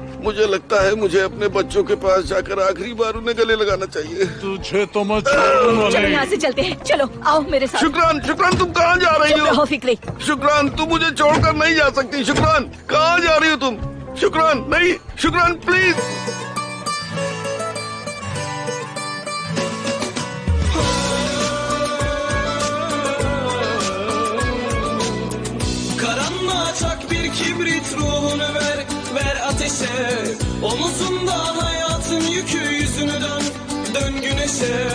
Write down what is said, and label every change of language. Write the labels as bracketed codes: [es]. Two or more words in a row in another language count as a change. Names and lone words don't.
[ur] مجھے لگتا ہے مجھے اپنے بچوں کے پاس جا کر آخری بار انہیں گلے لگانا چاہیے. تجھے تو میں چھوڑوں گا चलो नहीं। یہاں سے چلتے ہیں، چلو آؤ میرے ساتھ. شکران، شکران تم کہاں جا رہی چپ رہو हो? फिक्री। شکران، تم مجھے چھوڑ کر نہیں جا سکتی۔ شکران، کہاں جا رہی ہو تم? شکران، نہیں، شکران پلیز. [tr] Karanlığa çak bir kibrit, ruhunu ver, ver ateşe. Omuzunda hayatın yükü, yüzünü dön, dön güneşe.